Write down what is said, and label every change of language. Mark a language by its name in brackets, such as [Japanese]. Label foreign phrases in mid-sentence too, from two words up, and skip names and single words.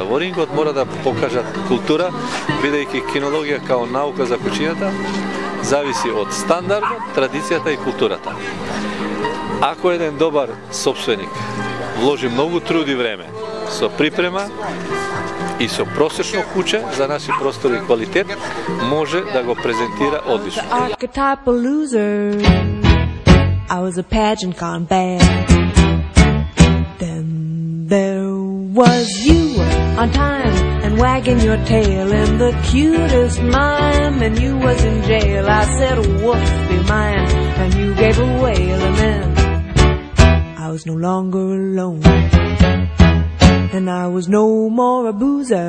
[Macedonian] Во рингот мора да покажат култура, бидејќи кинологија као наука за кучињата зависи од стандардот, традицијата и културата. Ако еден добар собственик вложи многу труд и време со припрема и со просечно куче за наши простори и квалитет, може да го презентира одлично. [English] I was a pageant gone bad. Then there was you on time and wagging your tail in the cutest mime, and you was in jail. I said, woof, be mine, and you gave a wail, and then I was no longer alone, and I was no more a boozer.